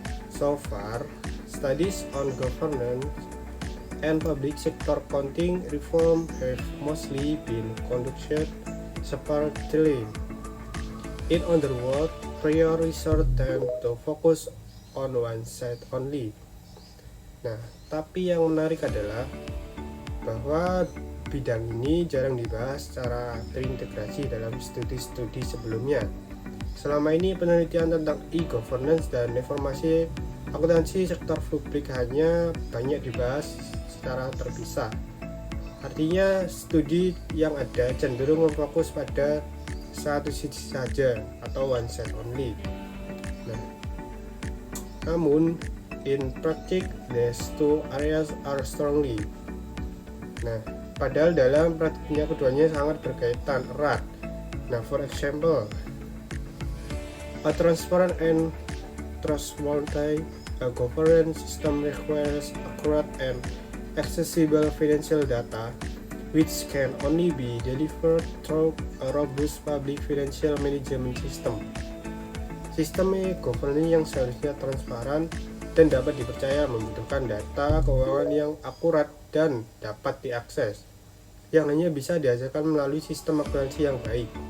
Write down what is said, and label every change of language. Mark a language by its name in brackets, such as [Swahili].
[English] So far, studies on governance and public sector accounting reform have mostly been conducted separately. In other words, prior research tend to focus on one side only. [Indonesian] Nah, tapi yang menarik adalah bahwa bidang ini jarang dibahas secara terintegrasi dalam studi-studi sebelumnya. Selama ini penelitian tentang e-governance dan reformasi akuntansi sektor publik hanya banyak dibahas secara terpisah. Artinya studi yang ada cenderung memfokus pada satu sisi saja atau [English] one side only. [Indonesian] Namun [English] in practice these two areas are strongly. [Indonesian] Padahal dalam praktiknya keduanya sangat berkaitan erat. [English] For example, a transparent and trustworthy governance system requires accurate and accessible financial data, which can only be delivered through a robust public financial management system. [Indonesian] Sistem e-governance yang seharusnya transparan dan dapat dipercaya membutuhkan data keuangan yang akurat dan dapat diakses, yang hanya bisa dihasilkan melalui sistem akuntansi yang baik.